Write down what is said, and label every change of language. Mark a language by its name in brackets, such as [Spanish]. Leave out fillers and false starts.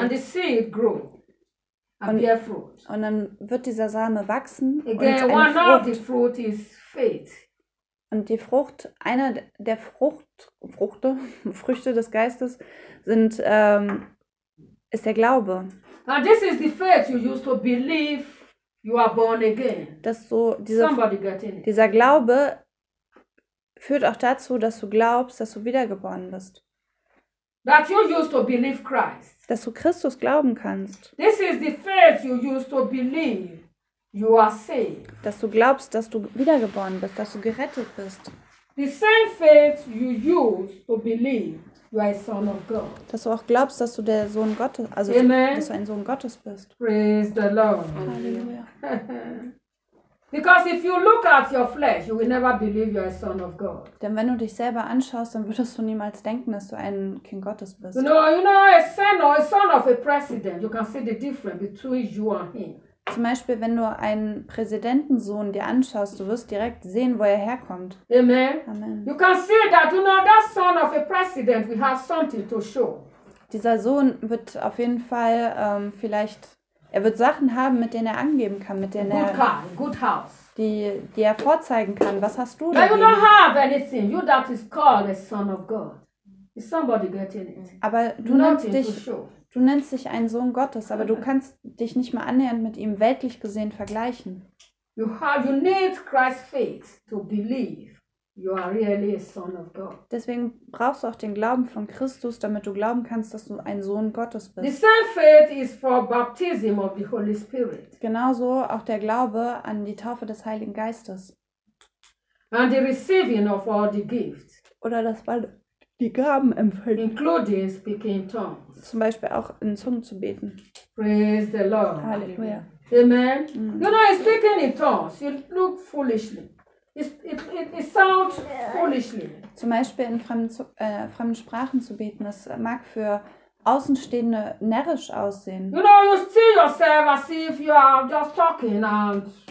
[English] And the seed grow. [German] Und dann wird dieser Same wachsen [English] again, [German] und eine [English] one [German] Frucht. [English] Of the fruit is faith. [German] Und die Frucht, einer der Früchte des Geistes sind, ist der Glaube. [English] And this is the faith you used to believe you are born again. [German] Dass so dieser, [English] somebody got in it. [German] Dieser Glaube führt auch dazu, dass du glaubst, dass du wiedergeboren bist. [English] That you used to believe Christ. [German] Dass du Christus glauben kannst. [English] This is the faith you used to believe you are saved. [German] Dass du glaubst, dass du wiedergeboren bist, dass du gerettet bist. [English] The same faith you used to believe you are a son of God. [German] Dass du auch glaubst, dass du der Sohn Gottes, also dass du ein Sohn Gottes bist. [English] Praise the Lord. [German] Halleluja. [English] Because if you look at your flesh, you will never believe you are a son of God. [German] Denn wenn du dich selber anschaust, dann würdest du niemals denken, dass du ein Kind Gottes bist. [English] You know, a son of a president, you can see the difference between you and him. [German] Zum Beispiel, wenn du einen Präsidentensohn dir anschaust, du wirst direkt sehen, wo er herkommt. [English] Amen. [German] Amen. [English] You can see that, you know, that son of a president will have something to show. [German] Dieser Sohn wird auf jeden Fall er wird Sachen haben, mit denen er angeben kann, mit denen [English] good car, good house. [German] Die er vorzeigen kann. Was hast du denn? [English] You don't have anything. You that is called a son of God. Is somebody getting it? [German] Aber du nennst dich. Du nennst dich ein Sohn Gottes, aber du kannst dich nicht mal annähernd mit ihm weltlich gesehen vergleichen. [English] You need Christ's faith to believe you are really a son of God. [German] Deswegen brauchst du auch den Glauben von Christus, damit du glauben kannst, dass du ein Sohn Gottes bist. [English] The same faith is for baptism of the Holy Spirit. [German] Genauso auch der Glaube an die Taufe des Heiligen Geistes. [English] And the receiving of all the gifts. [German] Oder das Wald. Die Gaben empfällt. [English] Including speaking tongues. [German] Zum Beispiel auch in Zungen zu beten. [English] Praise the Lord. [German] Halleluja. Amen. [English] Mm. You know, speaking in tongues, you look foolishly. It sounds foolishly. [German] Zum Beispiel in fremden Sprachen zu beten, das mag für Außenstehende närrisch aussehen. [English] You know, you see yourself as if you are just talking and